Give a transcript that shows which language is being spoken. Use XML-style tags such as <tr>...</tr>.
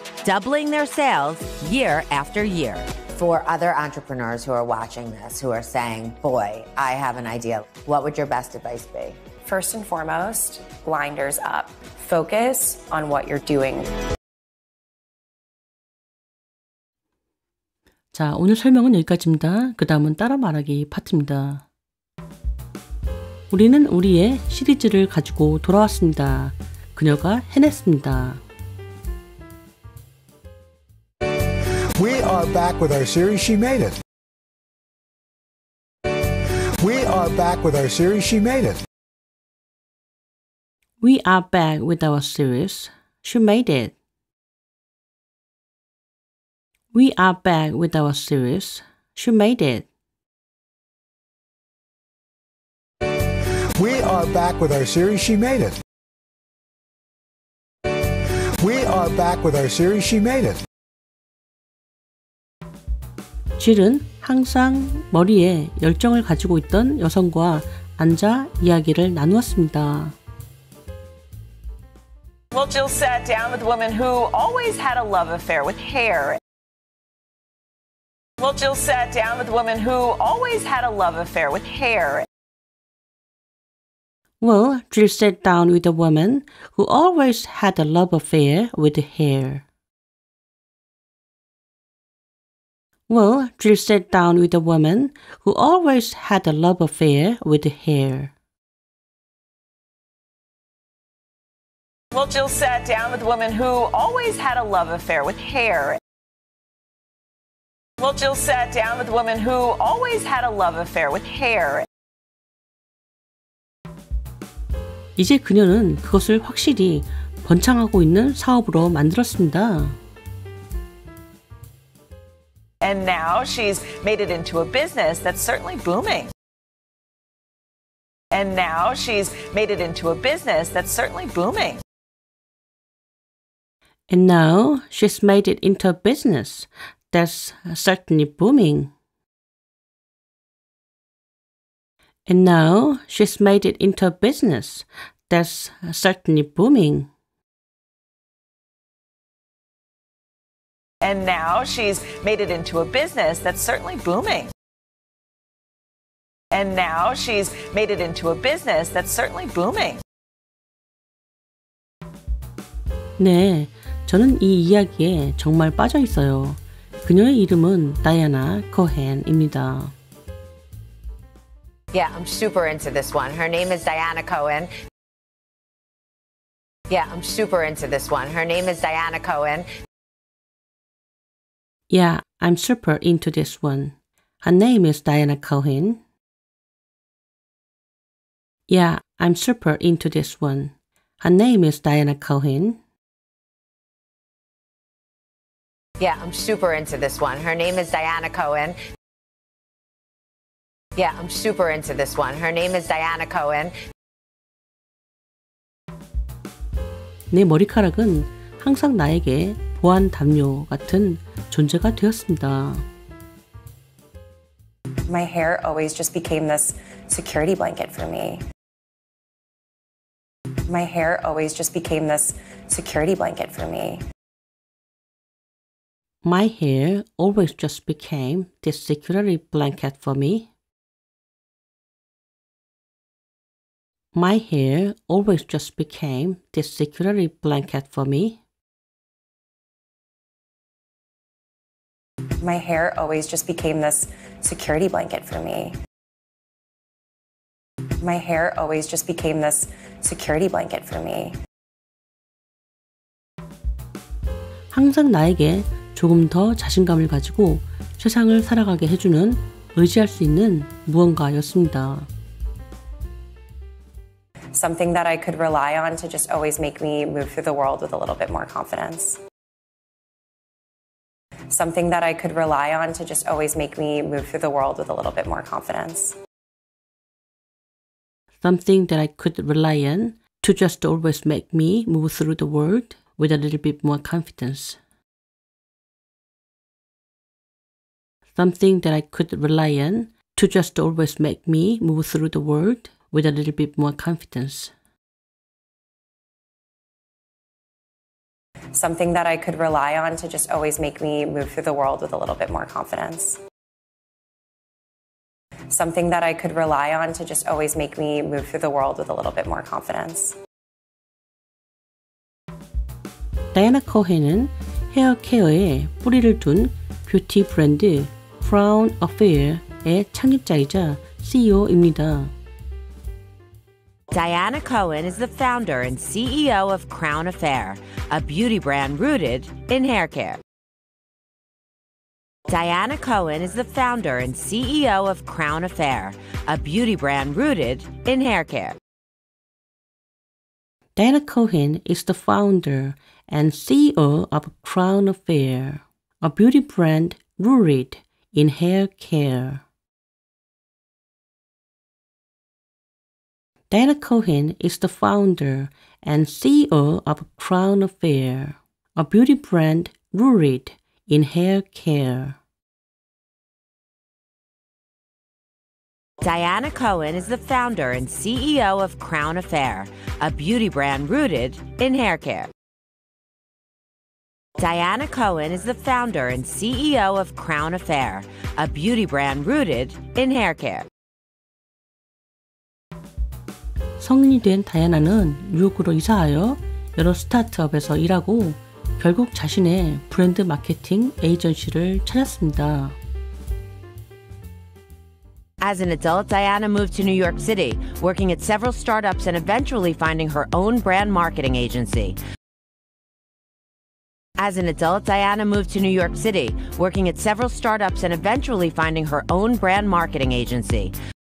<en>doubling their sales year after year. For other entrepreneurs who are watching this, who are saying, boy, I have an idea, what would your best advice be? First and foremost, blinders up. Focus on what you're doing.</en> <ko>자, 오늘 설명은 여기까지입니다. 그 다음은 따라 말하기 파트입니다. 우리는 우리의 시리즈를 가지고 돌아왔습니다. 그녀가 해냈습니다.</ko> <en>We are back with our series, She Made It. We are back with our series, She Made It. We are back with our series, She Made It. We are back with our series, She Made It. We are back with our series, She Made It. We are back with our series, She Made It.</en> <ko>질은 항상 머리에 열정을 가지고 있던 여성과 앉아 이야기를 나누었습니다.</ko> <en>Well, Jill sat down with a woman who always had a love affair with hair. Well, Jill sat down with a woman who always had a love affair with hair. Well, Jill sat down with a woman who always had a love affair with hair. Well, Jill sat down with a woman who always had a love affair with hair. Well, Jill sat down with a woman who always had a love affair with hair. Well, Jill sat down with a woman who always had a love affair with hair.</en> <ko>이제 그녀는 그것을 확실히 번창하고 있는 사업으로 만들었습니다.</ko> <en>And now she's made it into a business that's certainly booming. And now she's made it into a business that's certainly booming. And now she's made it into a business that's certainly booming. And now she's made it into a business that's certainly booming. And now she's made it into a business that's certainly booming. And now she's made it into a business that's certainly booming.</en> <ko>네, 저는 이 이야기에 정말 빠져 있어요. 그녀의 이름은 다이아나 코헨입니다.</ko> <en>Yeah, I'm super into this one. Her name is Diana Cohen. Yeah, I'm super into this one. Her name is Diana Cohen. Yeah, I'm super into this one. Her name is Diana Cohen. Yeah, I'm super into this one. Her name is Diana Cohen. Yeah, I'm super into this one. Her name is Diana Cohen. Yeah, I'm super into this one. Her name is Diana Cohen.</en> <ko>내 머리카락은 항상 나에게 보안 담요 같은 존재가 되었습니다.</ko> <en>My hair always just became this security blanket for me. My hair always just became this security blanket for me. My hair always just became this security blanket for me. My hair always just became this security blanket for me. My hair always just became this security blanket for me. My hair always just became this security blanket for me.</en> <ko>항상 나에게 조금 더 자신감을 가지고 세상을 살아가게 해주는 의지할 수 있는 무언가였습니다.</ko> <en>Something that I could rely on to just always make me move through the world with a little bit more confidence. Something that I could rely on to just always make me move through the world with a little bit more confidence. Something that I could rely on to just always make me move through the world with a little bit more confidence. Something that I could rely on to just always make me move through the world with a little bit more confidence. something that I could rely on to just always make me move through the world with a little bit more confidence. Something that I could rely on to just always make me move through the world with a little bit more confidence.</en> <ko>다이애나 코헨은 헤어 케어에 뿌리를 둔 뷰티 브랜드 Crown Affair의 창립자이자 CEO입니다.</ko> <en>Diana Cohen is the founder and CEO of Crown Affair, a beauty brand rooted in hair care. Diana Cohen is the founder and CEO of Crown Affair, a beauty brand rooted in hair care. Diana Cohen is the founder and CEO of Crown Affair, a beauty brand rooted in hair care. Diana Cohen is the founder and CEO of Crown Affair, a beauty brand rooted in hair care. Diana Cohen is the founder and CEO of Crown Affair, a beauty brand rooted in hair care. Diana Cohen is the founder and CEO of Crown Affair, a beauty brand rooted in hair care.</en> <ko>성인이 된 다이아나는 뉴욕으로 이사하여 여러 스타트업에서 일하고 결국 자신의 브랜드 마케팅 에이전시를 찾았습니다.</ko> <en>As an adult, Diana moved to New York City, working at several startups and eventually finding her own brand marketing agency. As an adult, Diana moved to New York City, working at several startups and eventually finding her own brand marketing agency.</en>